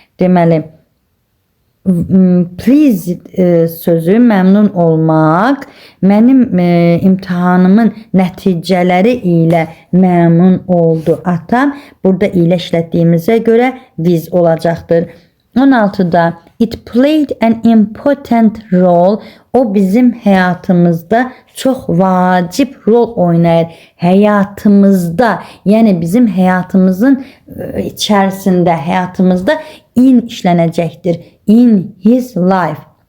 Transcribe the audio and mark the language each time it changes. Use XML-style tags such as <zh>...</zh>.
<az>Deməli pleased sözü məmnun olmaq, mənim imtahanımın nəticələri ilə məmnun oldu. Atam burada ilə işlətdiyimizə görə with olacaqdır.</az> <en>16-da it played an important role.</en> <az>O bizim həyatımızda çox vacib rol oynayır. Həyatımızda, yəni bizim həyatımızın içərisində, həyatımızda in işlənəcəkdir.</az> <en>In his life.</en>